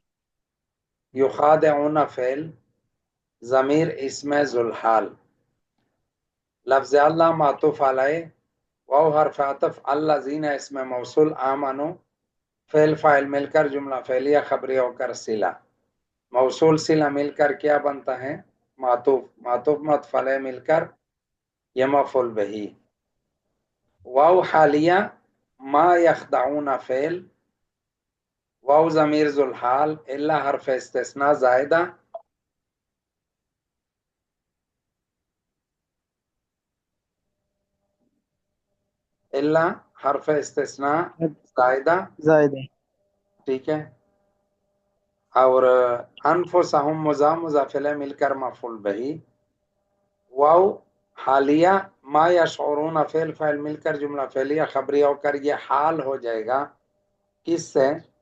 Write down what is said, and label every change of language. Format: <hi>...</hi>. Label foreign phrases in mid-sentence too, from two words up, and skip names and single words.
<ur>یخادعون فعل، ضمیر اسم ذوالحال، لفظ اللہ معطوف علیہ، واو حرف عطف، الذین اسم موصول، آمنو فعل فاعل مل کر جملہ فعلیہ خبریہ ہو کر صلہ، موصول صلہ مل کر کیا بنتا ہے؟ معطوف، معطوف معطوف علیہ مل کر یہ مفعول بہی، واو حالیہ،</ur> <ar>ما یخدعون</ar> <ur>فعل، واو ضمیر ذوالحال، الا حرف استثناء زائدہ، الا حرف استثناء زائدہ، زائدہ ٹھیک ہے؟ اور انفسہم مضاف مضاف الیہ مل کر مفعول بہی، واو حالیہ،</ur> <ar>ما یشعرون</ar> <ur>فعل فاعل مل کر جملہ فعلیہ خبریہ ہو کر یہ حال ہو جائے گا، کس سے؟</ur>